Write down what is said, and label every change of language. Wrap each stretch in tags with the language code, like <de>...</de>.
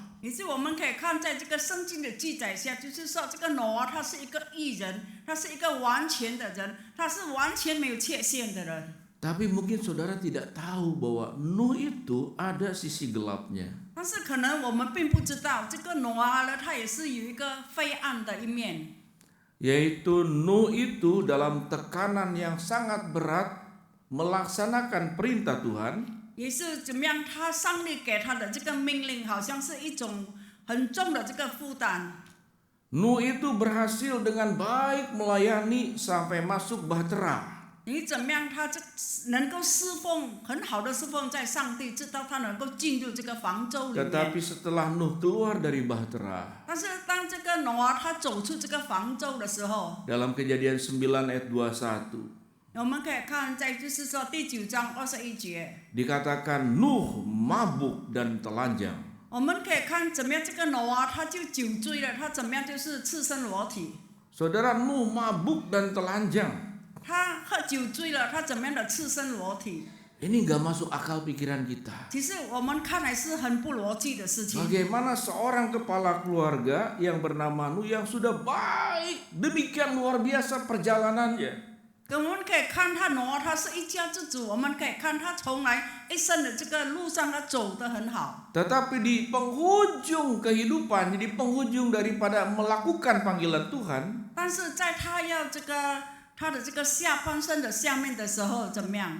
<zh>于是我们可以看，在这个圣经的记载下，就是说这个挪亚他是一个义人，他是一个完全的人，他是完全没有缺陷的人。</zh> <id>Tapi mungkin saudara tidak tahu bahwa Nuh itu ada sisi gelapnya.</id> <zh>但是可能我们并不知道，这个挪亚呢，他也是有一个黑暗的一面。</zh> <id>Yaitu Nuh itu dalam tekanan yang sangat berat melaksanakan perintah Tuhan.</id> <zh>也是怎么样？他上帝给他的这个命令，好像是一种很重的这个负担。</zh> <id>Nuh itu berhasil dengan baik melayani sampai masuk bahtera.</id> <zh>你怎么样？他能够侍奉很好的侍奉在上帝，直到他能够进入这个方舟里面。</zh> <id>Tetapi setelah Nuh keluar dari bahtera,</id> <zh>但是当这个挪亚他走出这个方舟的时候，</zh> <id>dalam Kejadian 9 ayat 21,</id> <zh>我们可以看在就是说第9章21节，</zh> <id>dikatakan Nuh mabuk dan telanjang.</id> <zh>我们可以看怎么样这个挪亚他就酒醉了，他怎么样就是赤身裸体。</zh> <id>Saudara, Nuh mabuk dan telanjang.</id> <zh>他喝酒醉了，他怎么样的赤身裸体？</zh> <id>Ini nggak masuk akal pikiran kita.</id> <zh>其实我们看来是很不逻辑的事情。</zh> <id>Bagaimana seorang kepala keluarga yang bernama Nuh yang sudah baik, demikian luar biasa perjalanannya.</id> <zh>我们可以看他挪亚，他是一家之主，我们可以看他从来一生的这个路上，他走得很好。</zh> <id>Tetapi di penghujung kehidupan, di penghujung daripada melakukan panggilan Tuhan,</id> <zh>但是在他要他的这个下半身的下面的时候，怎么样？</zh>